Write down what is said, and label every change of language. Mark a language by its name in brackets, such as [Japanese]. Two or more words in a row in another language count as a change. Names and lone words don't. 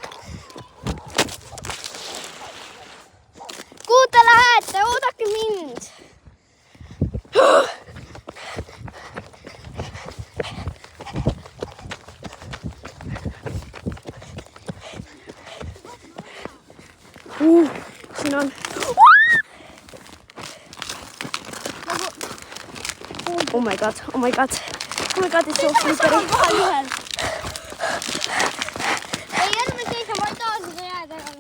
[Estonian] Kuhu te lähete? Oodake mind. Siin on. [English] Oh my god, oh my god. Oh my god, it's so slippery. [Estonian] Ei ärme seisa, ma ei taha seda jääda.